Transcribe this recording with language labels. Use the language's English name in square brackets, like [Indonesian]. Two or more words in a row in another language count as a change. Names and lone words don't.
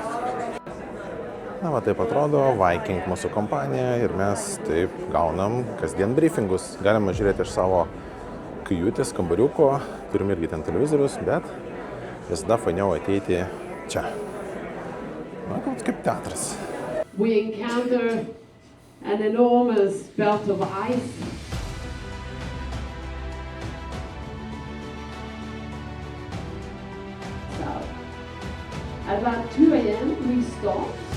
[Lithuanian] Na, va taip atrodo, Viking mūsų kompanija ir mes taip gaunam kasdien briefingus. Galima žiūrėti iš savo kajutės, kambariuko, turim irgi ten televizorius, bet visada fainiau ateiti čia. Na, kaip teatras. [English] We encounter an enormous belt of ice. So, at about 2 a.m. we stopped.